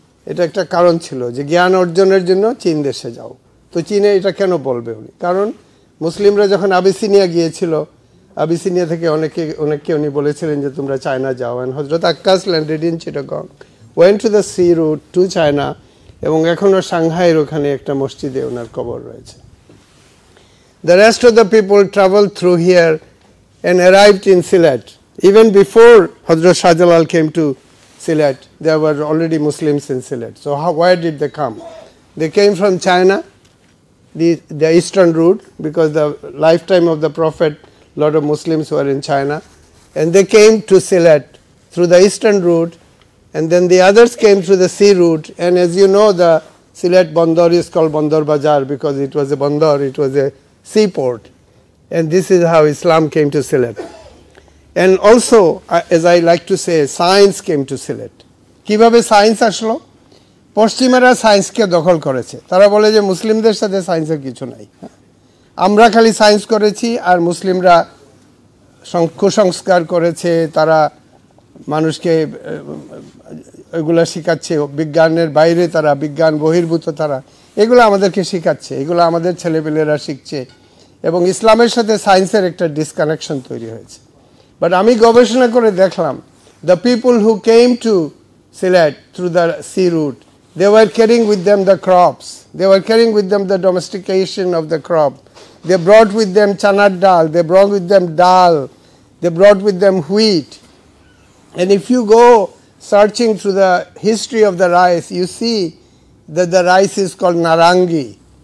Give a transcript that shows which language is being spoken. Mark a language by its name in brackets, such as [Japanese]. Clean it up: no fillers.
[Bangla] এটা একটা কারণ ছিল যে জ্ঞান অর্জনের জন্য চীন দেশে যাও। তো চীনে এটা কেন বলবে উনি? কারণ মুসলিমরা যখন আবিসিনিয়া গিয়েছিল, আবিসিনিয়া থেকে অনেককে উনি বলেছিলেন যে তোমরা চায়না যাও। [English] and Hazrat Akkas landed in Chittagong, went to the sea route to China, [Bangla] এবং এখনো সাংহাইয়ের ওখানে একটা মসজিদে ওনার কবর রয়েছে। [English] The rest of the people traveled through here and arrived in Sylhet. Even before Hazrat Shah Jalal came to Sylhet, there were already Muslims in Sylhet. So where did they come? They came from China, the eastern route, because the lifetime of the Prophet, a lot of Muslims were in China, and they came to Sylhet through the eastern route, and then the others came through the sea route. And as you know, the Sylhet Bandar is called Bandar Bazar because it was a bandar, it was a seaport, and this is how Islam came to Sylhet. And also, as I like to say, science came to Sylhet. [Bangla] কিভাবে science আসলো? পশ্চিমারা সায়েন্সকে দখল করেছে। তারা বলে যে মুসলিমদের সাথে সায়েন্সের কিছু নাই, আমরা খালি সায়েন্স করেছি, আর মুসলিমরা কুসংস্কার করেছে, তারা মানুষকে এগুলা শেখাচ্ছে, বিজ্ঞানের বাইরে তারা, বিজ্ঞান বহির্ভূত তারা, এগুলো আমাদেরকে শেখাচ্ছে, এগুলো আমাদের ছেলেপেলেরা শিখছে, এবং ইসলামের সাথে সায়েন্সের একটা ডিসকানেকশন তৈরি হয়েছে। বাট আমি গবেষণা করে দেখলাম [English] the people who came to Sylhet through the sea route, they were carrying with them the crops. They were carrying with them the domestication of the crop. They brought with them chana dal, they brought with them dal, they brought with them wheat. And if you go searching through the history of the rice, you see that the rice is called narangi.